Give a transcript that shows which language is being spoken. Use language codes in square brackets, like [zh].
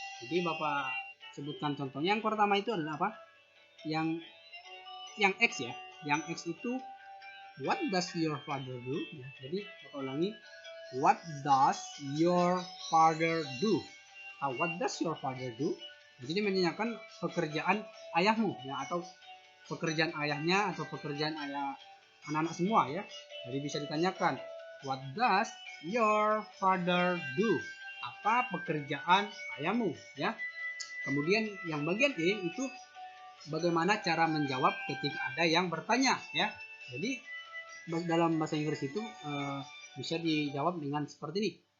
[id] Jadi Bapak sebutkan contohnya. Yang pertama itu adalah apa? Yang X ya. Yang X itu [en] what does your father do? [id] Ya, jadi Bapak ulangi, [en] what does your father do? What does your father do? [id] Jadi menanyakan pekerjaan ayahmu ya, atau pekerjaan ayahnya atau pekerjaan ayah anak-anak semua ya. Jadi bisa ditanyakan, [en] what does your father do? [id] Apa pekerjaan ayahmu ya. Kemudian yang bagian E itu bagaimana cara menjawab ketika ada yang bertanya ya. Jadi dalam bahasa Inggris itu bisa dijawab dengan seperti ini.